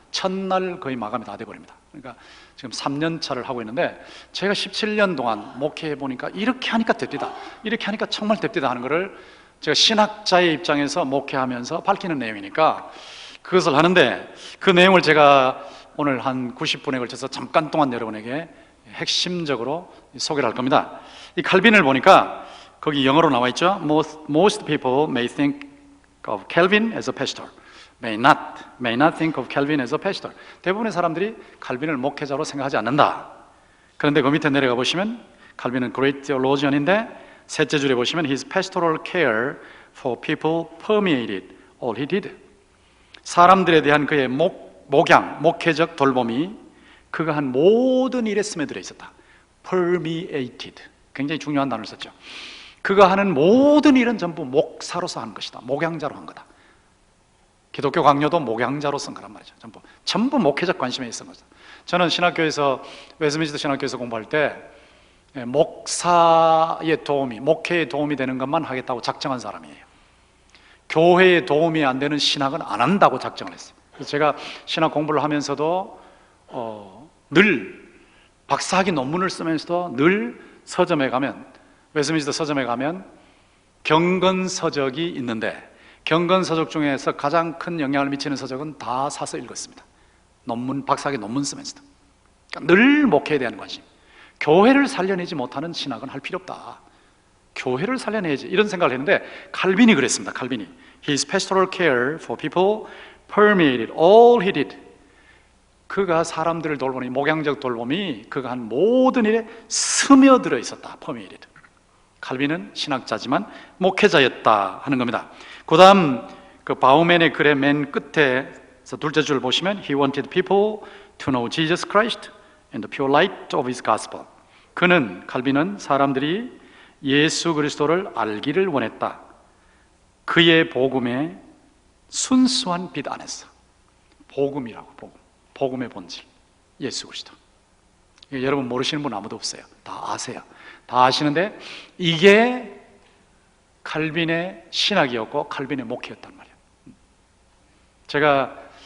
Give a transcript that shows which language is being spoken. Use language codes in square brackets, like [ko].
[ko] 첫날 거의 마감이 다 돼버립니다. 그러니까 지금 3년 차를 하고 있는데, 제가 17년 동안 목회해 보니까 이렇게 하니까 됩니다, 이렇게 하니까 정말 됩니다 하는 것을 제가 신학자의 입장에서 목회하면서 밝히는 내용이니까 그것을 하는데, 그 내용을 제가 오늘 한 90분에 걸쳐서 잠깐 동안 여러분에게 핵심적으로 소개를 할 겁니다. 이 칼빈을 보니까 거기 영어로 나와 있죠. [en] Most people may think of Calvin as a pastor, may not think of Calvin as a pastor. [ko] 대부분의 사람들이 칼빈을 목회자로 생각하지 않는다. 그런데 그 밑에 내려가 보시면 칼빈은 [en] great theologian [ko] 인데, 셋째 줄에 보시면 [en] his pastoral care for people permeated all he did. [ko] 사람들에 대한 그의 목회적 돌봄이 그가 한 모든 일에 스며들어 있었다. permeated, 굉장히 중요한 단어를 썼죠. 그가 하는 모든 일은 전부 목사로서 하는 것이다. 목양자로 한 거다. 기독교 강요도 목양자로 쓴 거란 말이죠. 전부 목회적 관심에 있었던 거죠. 저는 신학교에서, 웨스민스터 신학교에서 공부할 때 목사의 도움이, 목회에 도움이 되는 것만 하겠다고 작정한 사람이에요. 교회에 도움이 안 되는 신학은 안 한다고 작정을 했어요. 그래서 제가 신학 공부를 하면서도 늘 박사학위 논문을 쓰면서도 늘 서점에 가면, 웨스민스터 서점에 가면 경건 서적이 있는데, 경건 서적 중에서 가장 큰 영향을 미치는 서적은 다 사서 읽었습니다. 박사학위 논문 쓰면서도. 그러니까 늘 목회에 대한 관심. 교회를 살려내지 못하는 신학은 할 필요 없다. 교회를 살려내야지, 이런 생각을 했는데, 칼빈이 그랬습니다. [en] 칼빈이 His pastoral care for people permeated all he did. [ko] 그가 사람들을 돌보니, 목양적 돌봄이 그가 한 모든 일에 스며들어 있었다. [en] permeated. [ko] 칼빈은 신학자지만 목회자였다 하는 겁니다. 그 다음 그 바우맨의 글의 맨 끝에서 둘째 줄 보시면 [en] He wanted people to know Jesus Christ and the pure light of His gospel. [ko] 칼빈은 사람들이 예수 그리스도를 알기를 원했다. 그의 복음의 순수한 빛 안에서. 복음이라고, 복음의 본질, 예수 그리스도. 여러분 모르시는 분 아무도 없어요. 다 아세요. 다 아시는데, 이게 칼빈의 신학이었고 칼빈의 목회였단 말이에요. 제가